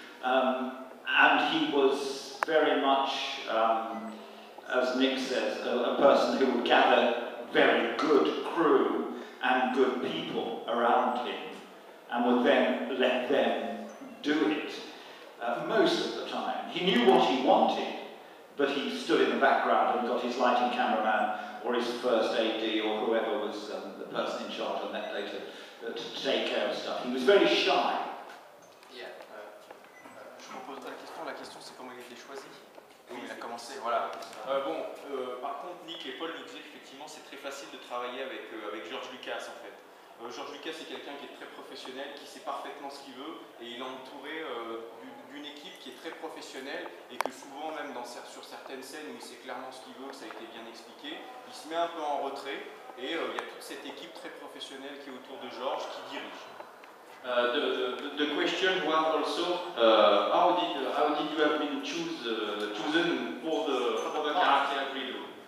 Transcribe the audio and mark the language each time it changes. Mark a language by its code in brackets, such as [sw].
[en] And he was very much, as Nick says, a person who would gather very good crew and good people around him and would then let them do it most of the time. He knew what he wanted, but he stood in the background and got his lighting cameraman or his first AD or whoever was the person in charge on that day to take care of stuff. He was very shy. Yeah. [fr] Je me pose la question c'est comment il a été choisi. Oui, il a commencé, voilà. Par contre, Nick et Paul nous disaient qu'effectivement c'est très facile de travailler avec George Lucas en fait. George Lucas c'est quelqu'un qui est très professionnel, qui sait parfaitement ce qu'il veut, et il est entouré d'une équipe qui est très professionnelle et que souvent même sur certaines scènes où il sait clairement ce qu'il veut, ça a été bien expliqué, il se met un peu en retrait et il y a toute cette équipe très professionnelle qui est autour de George qui dirige. [en] The question was also how did you have been chosen for the character Greedo?